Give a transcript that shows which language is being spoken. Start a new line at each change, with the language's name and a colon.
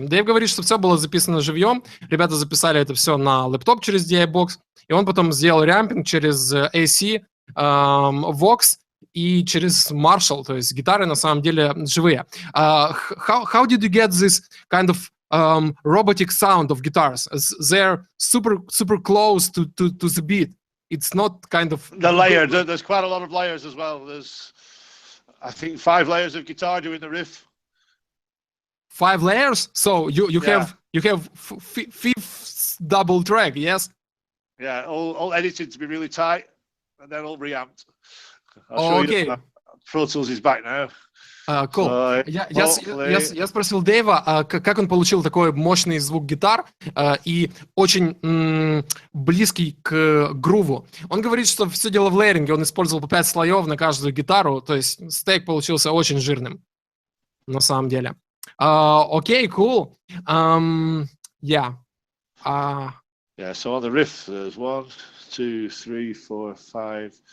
Russian: Дэйв говорит, что все было записано живьем. Ребята записали это все на лэптоп через DI-Box, и он потом сделал рямпинг через AC, Vox и через Marshall. То есть гитары на самом деле живые.
English: How did you get this kind of robotic sound of guitars? They're super close to the beat. It's not kind of the layer. There's quite a lot of layers as well. There's, I think, 5 layers of guitar doing the riff. 5 layers. So you have fifth double track, yes? Yeah, all edited to be really tight, and then all reamped. I'll show you. Pro Tools is back now. Cool.
Russian: Я спросил Дэйва, как он получил такой мощный звук гитар и очень близкий к груву. Он говорит, что все дело в лейеринге, он использовал по 5 слоев на каждую гитару, то есть стейк получился очень жирным, на самом деле.
English: Окей, cool. Yeah. Yeah, so on the riff, there's 1, 2, 3, 4, 5,